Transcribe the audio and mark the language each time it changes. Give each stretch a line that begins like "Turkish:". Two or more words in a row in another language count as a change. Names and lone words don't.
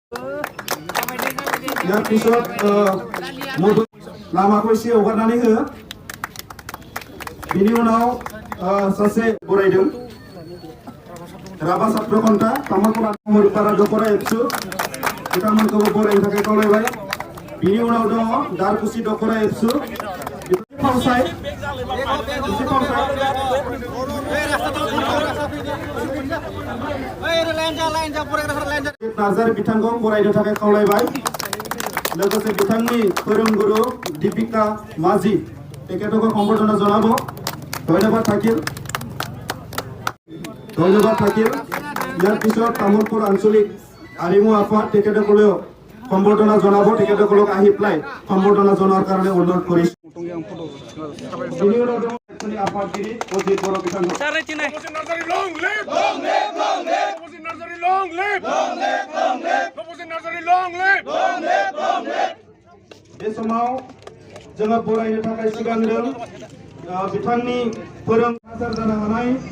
Assamese: ইয়াৰ পিছত
Bodo: লামাखौ एसे हगारनानै हो बिनि उनाव सासे बरायदों राभा छात्र खन्था तामुलपुर मुरुपारा दखरा एबसु बिथांमोनखौबो बरायनो थाखाय खावलायबाय बिनि उनाव दङ दारकुसि दखरा एबसु फावसाय नार्जारि बिथांखौ बरायनो थाखाय खावलायबाय लोगोसे बिथांनि फोरोंगुरु दीपिका माझी
Assamese: তেখেতকো সম্বৰ্ধনা জনাব ধন্যবাদ থাকিল ইয়াৰ পিছত তামুলপুৰ আঞ্চলিক আৰিমু আফাদ তেখেতসকলেও সম্বৰ্ধনা জনাব তেখেতসকলক আহি পেলাই সম্বৰ্ধনা জনোৱাৰ কাৰণে অনুৰোধ কৰিছো
Bodo: আফাদগিৰি অজিত বড়ো বিধান बे समाव जोङो बरायनो थाखाय सिगांदों बिथांनि फोरोंगिरि जानो हानाय